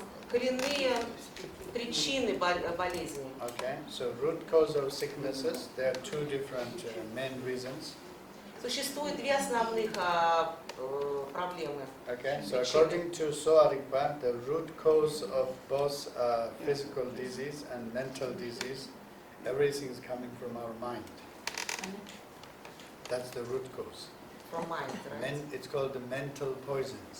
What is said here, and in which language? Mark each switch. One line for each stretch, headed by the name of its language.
Russian: Коренные причины болезней.
English: Okay, so root cause of sicknesses, there are two different main reasons.
Russian: Существует две основных проблемы.
English: Okay, so according to Sowa Rigpa, the root cause of both physical disease and mental disease, everything is coming from our mind. That's the root cause. From mind, right? It's called the mental poisons,